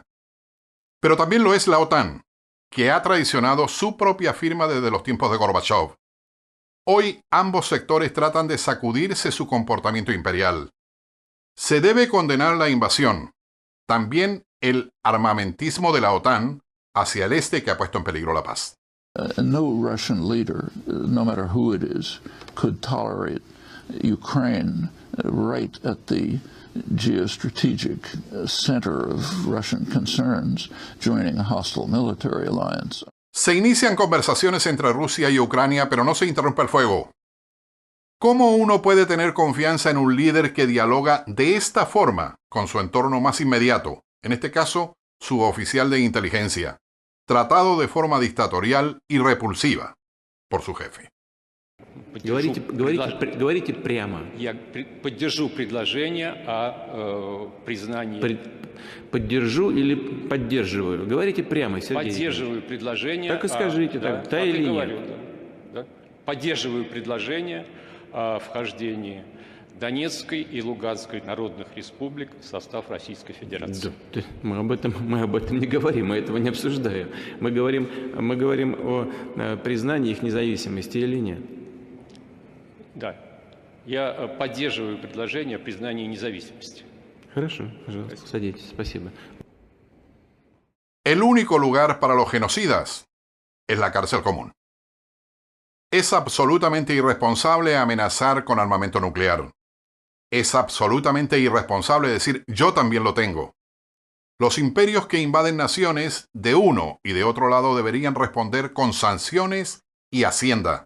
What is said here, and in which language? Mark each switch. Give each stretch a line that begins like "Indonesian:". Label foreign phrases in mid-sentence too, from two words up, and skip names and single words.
Spanish: Pero también lo es la OTAN, que ha traicionado su propia firma desde los tiempos de Gorbachev. Hoy ambos sectores tratan de sacudirse su comportamiento imperial. Se debe condenar la invasión, también el armamentismo de la OTAN hacia el este que ha puesto en peligro la paz.
English: No Russian leader, no matter who it is, could tolerate Ukraine right at the geostrategic center of Russian concerns joining a hostile military alliance.
Spanish: Se inician conversaciones entre Rusia y Ucrania, pero no se interrumpe el fuego. ¿Cómo uno puede tener confianza en un líder que dialoga de esta forma con su entorno más inmediato, en este caso, su oficial de inteligencia, tratado de forma dictatorial y repulsiva por su jefe?
Russian: Говорите прямо. Я поддержу предложение о признании. Поддержу или поддерживаю? Говорите прямо, Сергей. Поддерживаю предложение. Так и скажите, да, да или нет. говорю, да. Поддерживаю предложение о вхождении Донецкой и Луганской народных республик в состав Российской Федерации. Да, мы об этом не говорим, мы этого не обсуждаем. Мы говорим о признании их независимости или нет. Да. Я поддерживаю предложение о признании независимости. Хорошо, пожалуйста, садитесь, спасибо.
Spanish: El único lugar para los genocidas es la cárcel común. Es absolutamente irresponsable amenazar con armamento nuclear. Es absolutamente irresponsable decir yo también lo tengo. Los imperios que invaden naciones de uno y de otro lado deberían responder con sanciones y hacienda.